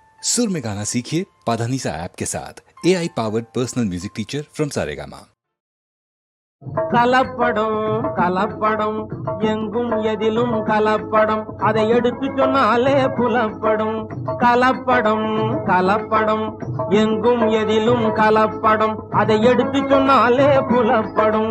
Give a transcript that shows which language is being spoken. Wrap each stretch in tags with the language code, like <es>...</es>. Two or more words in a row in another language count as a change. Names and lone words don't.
<hi>सुर में गाना सीखिए पाधानीसा ऐप के साथ।</hi> <en>AI powered personal music teacher from Saregama.</en> <ta>கலப்படம் கலப்படம் எங்கும் எதிலும் கலப்படம், அதை எடுத்து சொன்னாலே புலப்படும். கலப்படம் கலப்படம் எங்கும் எதிலும் கலப்படம், அதை எடுத்து சொன்னாலே புலப்படும்.</ta>